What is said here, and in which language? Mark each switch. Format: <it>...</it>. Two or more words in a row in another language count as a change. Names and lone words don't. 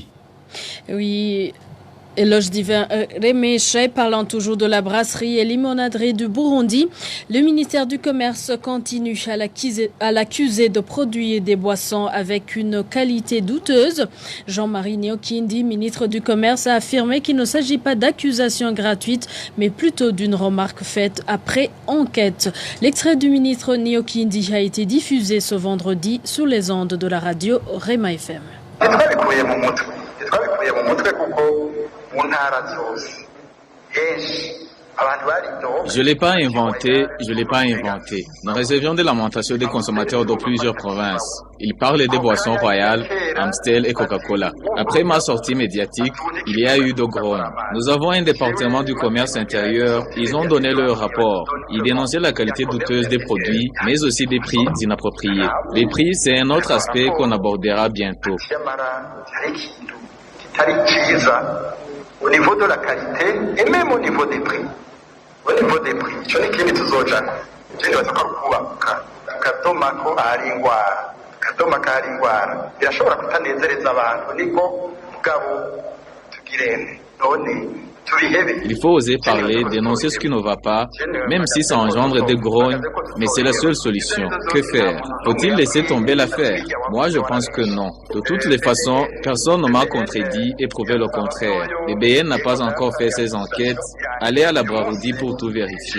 <fr>Oui, Éloge Divin Remesha, parlant toujours de la brasserie et limonaderie du Burundi, le ministère du Commerce continue à l'accuser de produire des boissons avec une qualité douteuse. Jean-Marie Niokindi, ministre du Commerce, a affirmé qu'il ne s'agit pas d'accusations gratuites, mais plutôt d'une remarque faite après enquête. L'extrait du ministre Niokindi a été diffusé ce vendredi sur les ondes de la radio Rema FM.</fr> <rn>mu ntara zose henshi</rn> <fr>Je l'ai pas inventé. Nous réservions des lamentations des consommateurs de plusieurs provinces. Ils parlent des boissons royales, Amstel et Coca-Cola. Après ma sortie médiatique, il y a eu de grogne. Nous avons un département du commerce intérieur. Ils ont donné leur rapport. Ils dénonçaient la qualité douteuse des produits, mais aussi des prix inappropriés. Les prix, c'est un autre aspect qu'on abordera bientôt. Au niveau de la qualité et même au niveau des prix. Au niveau des prix,</fr> <rn>icyo ni ikindi tuzojana. Je ndibaza ko kubaka akadoma ko ari ingwara. Akadoma ko ari ingwara. Birashobora kutanezereza abantu niko mugabo tugirene. None</rn> <fr>il faut oser parler, dénoncer ce qui ne va pas, même si ça engendre des grognes, mais c'est la seule solution. Que faire? Faut-il laisser tomber l'affaire? Moi, je pense que non. De toutes les façons, personne ne m'a contredit et prouvé le contraire. Le BN n'a pas encore fait ses enquêtes. Allez à la Braroudi pour tout vérifier.</fr>